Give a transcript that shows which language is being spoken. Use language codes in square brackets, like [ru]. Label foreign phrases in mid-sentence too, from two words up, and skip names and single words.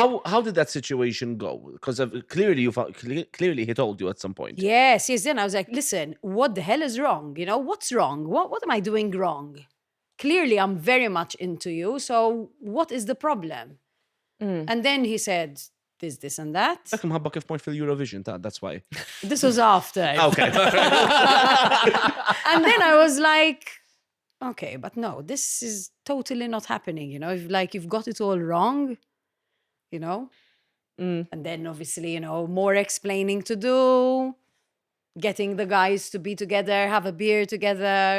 [en] how did that situation go? Because clearly clearly he told you at some point. yes. Then I was like, listen, what the hell is wrong? You know, what's wrong? What am I doing wrong? Clearly, I'm very much into you. So what is the problem? And then he said, this and that. [mt] Beckham had kif mort fil-Eurovision, [en] that's why. This was after. Okay. And then I was like, okay, but no, this is totally not happening. You know, if like you've got it all wrong, you know. And then obviously, you know, more explaining to do, getting the guys to be together, have a beer together.